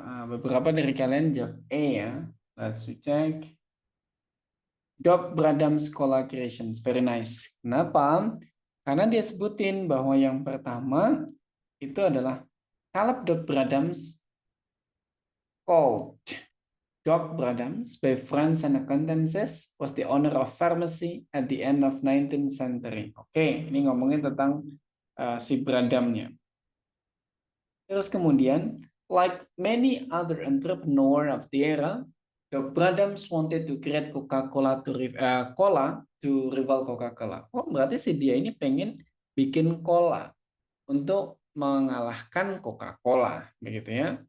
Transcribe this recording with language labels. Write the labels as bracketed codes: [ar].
[id] Beberapa dari kalian jawab A ya. [en] Let's check. Doc Bradam's Collaborations. Very nice. [id] Kenapa? Karena dia sebutin bahwa yang pertama itu adalah [en] Caleb Doc Bradam's called Doc Bradams by friends and acquaintances was the owner of pharmacy at the end of 19th century. [id] Oke, ini ngomongin tentang si Bradamnya. Terus kemudian, [en] like many other entrepreneur of the era, Doc Bradams wanted to create Coca-Cola cola to rival Coca-Cola. [id] Oh, berarti si dia ini pengen bikin cola untuk mengalahkan Coca-Cola, begitu ya.